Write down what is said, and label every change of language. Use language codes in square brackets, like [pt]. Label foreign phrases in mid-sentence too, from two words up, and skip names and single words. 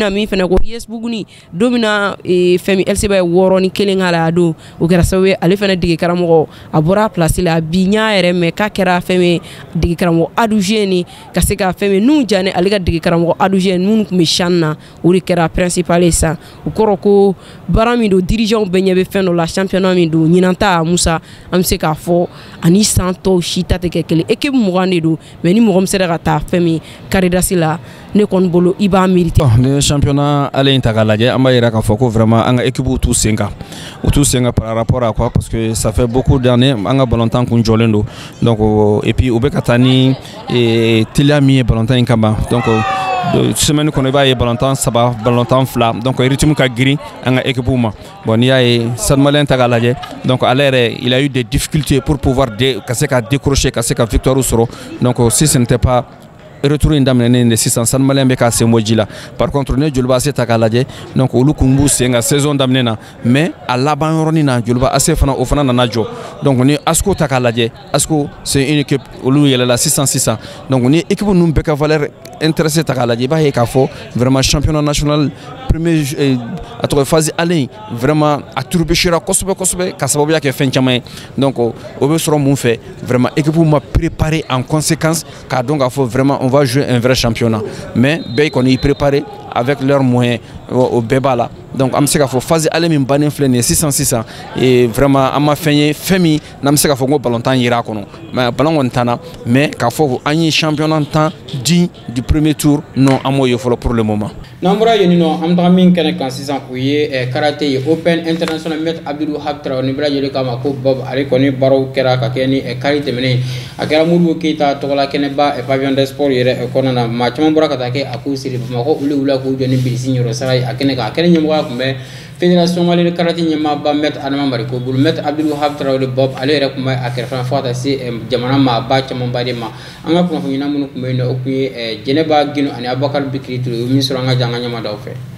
[bm] ɲina min fɛnɛ ko US Buguni don min na fɛn min LC ba ye 6 ni 1 k'a la a don o kɛra sababu ye ale fɛnɛ dege karamɔgɔ a bɔra a place la bi ɲa yɛrɛ mais k'a kɛra fɛn min dege karamɔgɔ Adu Jeni ka se ka fɛn min nun janɛ ale ka dege karamɔgɔ Adu Jeni minnu tun bɛ CHAN na o de kɛra principal ye sisan o kɔrɔ ko baara min don dirigeant bɛɛ ɲɛ bɛ fɛn dɔ la championnat min don ɲinan ta Musa an bɛ se k'a fɔ ani san tɔw si ta tɛ kɛ kelen équipe 20 de don mais ni mɔgɔ min sera ka taa fɛn min karidasi la ne kɔni bolo i b'a mérité. Ni championnat ale in ta k'a lajɛ an b'a yira k'a fɔ ko vraiment an ka équipe t'u sen kan [fr] par rapport à quoi parce que ça fait beaucoup d'années [bm] an ka ballontan kun jɔlen don [fr] donc et puis [bm] u bɛ ka taa ni teliya min ye ballontan in kan ban donc semaine kɔnɔ i b'a ye ballontan 3 ballontan 2 donc rythme ka girin an ka équipe ma bon n'i y'a ye Stade Malien ta k'a lajɛ donc ale yɛrɛ [fr] il a eu des difficultés pour pouvoir [bm] ka se ka décrocher ka se ka victoire sɔrɔ [fr] donc si ce n'était pas retour [bm] in daminɛnen de sisan Stade Malien bɛ k'a sen bɔ ji la [fr] par contre [bm] ne Joliba AC ta k'a lajɛ donc olu kun b'u sen ka saison daminɛ na mais a laban yɔrɔnin na Joliba AC fana o fana nana jɔ donc ni ASCO ta k'a lajɛ ASCO [fr] c'est une équipe [bm] olu yɛlɛla sisan donc ni équipe ninnu bɛɛ ka [fr] valeur intéressé [bm] ta k'a lajɛ i b'a ye k'a fɔ [fr] vraiment championnat national premier [bm] a tɔgɔ [fr] phase aller vraiment [bm] a turbéchera kosɛbɛ ka sababuya kɛ fɛn caman ye donc o bɛ sɔrɔ mun fɛ [fr] vraiment équipe [bm] ma [fr] préparé en conséquence [bm] k'a dɔn k'a fɔ [fr] vraiment on va jouer un vrai championnat mais [bm] bɛɛ kɔni y [fr] préparé avec leurs moyens au [bm] bɛɛ b'a la donc an bɛ se k'a fɔ [fr] phase aller [bm] min bannen filɛ nin ye sisan [fr] et vraiment [bm] an ma fɛn ye fɛn min n'an bɛ se k'a fɔ ko ballon tan yera a kɔnɔ mais ballon kɔni t'an na mais k'a fɔ an ye championnat tan [fr] digne du premier tour non [bm] an m'o ye fɔlɔ [fr] pour le moment. [bm] n'an bɔra yen nɔ an bɛ taga min kɛnɛ kan sisan o ye karate ye Open International Maître Abdul Wahab Traoré ni bɛɛ lajɛlen k'a ma ko Bob ale kɔni baaraw kɛra ka kɛ ni kari tɛmɛnen a kɛra Modibo Keyita tɔgɔla kɛnɛba [fr] pavillon des sports [bm] yɛrɛ kɔnɔna na maa caman bɔra ka taa kɛ a k'u siri Bamakɔ olu wulila k'u jɔ ni bilisi ɲɛrɔ sara ye a kɛnɛ kan a kɛnɛ ɲɛmɔgɔya tun bɛ Fédération Malienne de Karaté ɲɛmaaba Maître Adama Mariko bolo Maître Abdul Wahab Traoré Bob ale yɛrɛ tun bɛ a kɛrɛfɛ fo ka taa se jamana maaba camanba de ma an ka kunnafoni minnu tun bɛ yen nɔ o tun ye Jɛnɛba Gino ani Abubakar Bikiri Ture o min sɔrɔ an ka jan an ka ɲɛmaadaw fɛ.